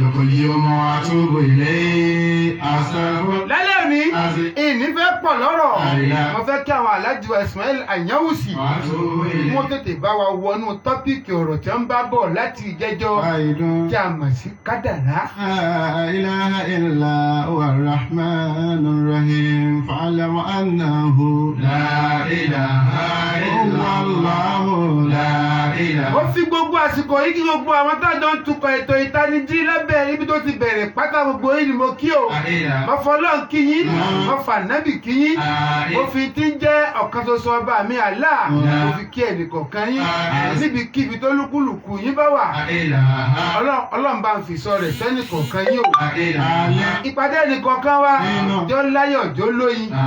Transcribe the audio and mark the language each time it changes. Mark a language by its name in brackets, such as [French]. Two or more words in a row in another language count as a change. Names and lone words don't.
[Yoruba] lálẹ́ òní ìní fẹ́ pọ̀ lọ́rọ̀ mo fẹ́ kí àwọn aláàjì wa Ismail Anyawusi wọ́n tètè bá wa wọnú tọ́pìkì ọ̀rọ̀ tí wọ́n bá bọ̀ láti ìjẹ́jọ́ tí a mọ̀ sí kádàrá. [Arabic] إله إلا هو رحمن الرحيم فاعلم أنه لا إله إلا الله لا إله. [Yoruba] ó fi gbogbo àsìkò yìí kí gbogbo àwọn tájọ ń tukọ̀ ètò ìtanijí lábẹ́ ibi tó ti bẹ̀rẹ̀ pátá gbogbo yìí ni mo kí o mo fọlọ́n kí yín mo fànábì kí yín mo fi tí ń jẹ́ ọ̀kan ṣoṣo ọba mi Allah mo fi kí ẹnìkọ̀ọ̀kan yín níbikíbi tó lúkúlùkù yín bá wà Ọlọ́run bá ń fi sọ rẹ̀ sẹ́nìkọ̀ọ̀kan yín o ìpàdé ẹnìkọ̀ọ̀kan wa jọ láyọ̀ jọ lóyin.